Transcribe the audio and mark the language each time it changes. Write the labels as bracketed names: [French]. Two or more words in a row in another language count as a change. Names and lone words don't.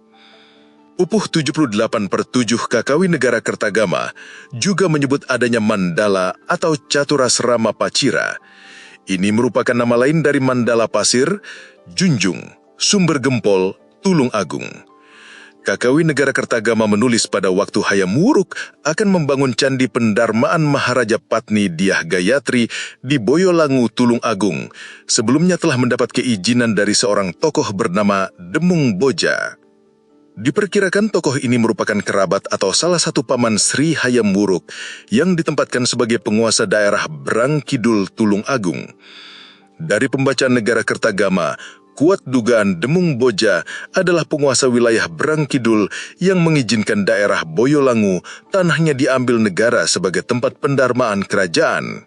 [Indonesian] Pupuh 78/7 KKW Negara Kertagama juga menyebut adanya Mandala atau Caturasrama Pacira. Ini merupakan nama lain dari Mandala Pasir, Junjung, Sumber Gempol, Tulung Agung. KKW Negara Kertagama menulis pada waktu Hayam Wuruk akan membangun Candi Pendarmaan Maharaja Patni Dyah Gayatri di Boyolangu, Tulung Agung. Sebelumnya telah mendapat keizinan dari seorang tokoh bernama Demung Boja. Diperkirakan tokoh ini merupakan kerabat atau salah satu paman Sri Hayam Wuruk yang ditempatkan sebagai penguasa daerah Brang Kidul Tulung Agung. Dari pembacaan Negara Kertagama, kuat dugaan Demung Boja adalah penguasa wilayah Brang Kidul yang mengizinkan daerah Boyolangu tanahnya diambil negara sebagai tempat pendarmaan kerajaan.